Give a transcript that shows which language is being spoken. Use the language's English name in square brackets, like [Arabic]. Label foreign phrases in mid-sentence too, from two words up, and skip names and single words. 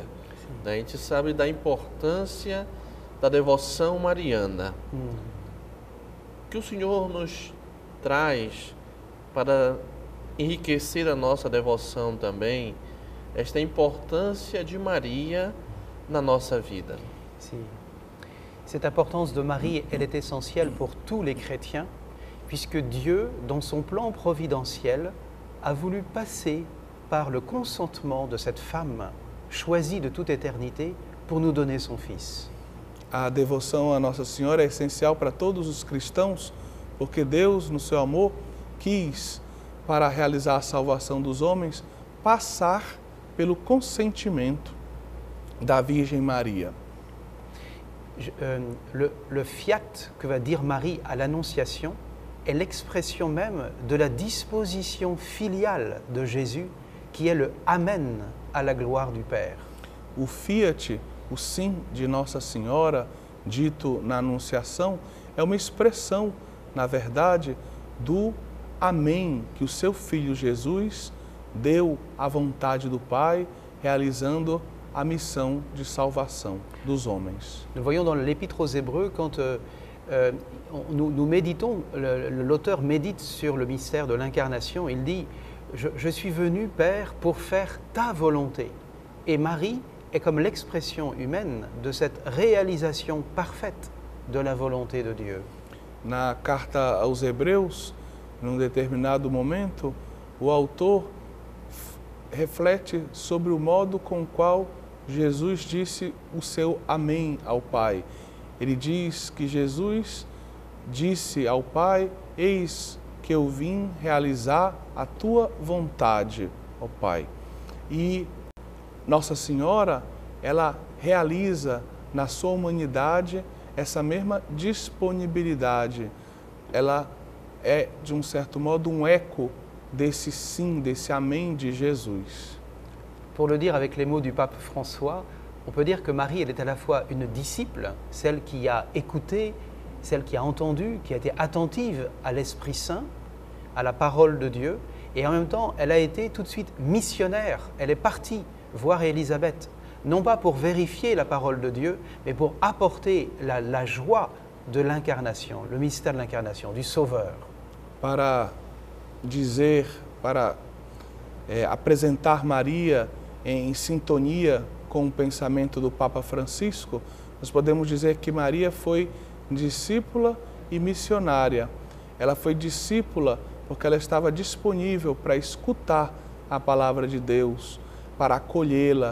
[Portuguese] A gente sabe da importância da devoção mariana. O que o senhor nos traz para enriquecer a nossa devoção também, esta importância de Maria na nossa vida? Sim. [French] Cette importance de Marie, elle est essentielle pour tous les chrétiens, puisque Dieu, dans son plan providentiel, a voulu passer par le consentement de cette femme choisie de toute éternité pour nous donner son Fils. [Portuguese] A devoção a Nossa Senhora é essencial para todos os cristãos, porque Deus, no seu amor, quis, para realizar a salvação dos homens, passar pelo consentimento da Virgem Maria. [French] Le fiat que va dire Marie à l'Annonciation est l'expression même de la disposition filiale de Jésus, qui est le Amen à la gloire du Père. [Portuguese] O fiat, o sim de Nossa Senhora, dito na Anunciação, é uma expressão, na verdade, do Amém que o seu Filho Jesus deu à vontade do Pai, realizando a missão de salvação dos homens. [French] Nous voyons dans l'Épître aux Hébreux, quand nous méditons, l'auteur médite sur le mystère de l'incarnation, il dit « Je suis venu, Père, pour faire ta volonté ». Et Marie est comme l'expression humaine de cette réalisation parfaite de la volonté de Dieu. [Portuguese] Na carta aos Hebreus, num determinado momento, o autor reflete sobre o modo com o qual Jesus disse o seu amém ao Pai. Ele diz que Jesus disse ao Pai: eis que eu vim realizar a tua vontade, ó Pai. E Nossa Senhora, ela realiza na sua humanidade essa mesma disponibilidade. Ela é, de um certo modo, um eco desse sim, desse amém de Jesus. [French] Pour le dire avec les mots du pape François, on peut dire que Marie, elle est à la fois une disciple, celle qui a écouté, celle qui a entendu, qui a été attentive à l'Esprit Saint, à la parole de Dieu, et en même temps, elle a été tout de suite missionnaire. Elle est partie voir Élisabeth, non pas pour vérifier la parole de Dieu, mais pour apporter la joie de l'incarnation, le mystère de l'incarnation, du Sauveur. [Portuguese] Para dizer, para apresentar Maria em sintonia com o pensamento do Papa Francisco, nós podemos dizer que Maria foi discípula e missionária. Ela foi discípula porque ela estava disponível para escutar a palavra de Deus, para acolhê-la.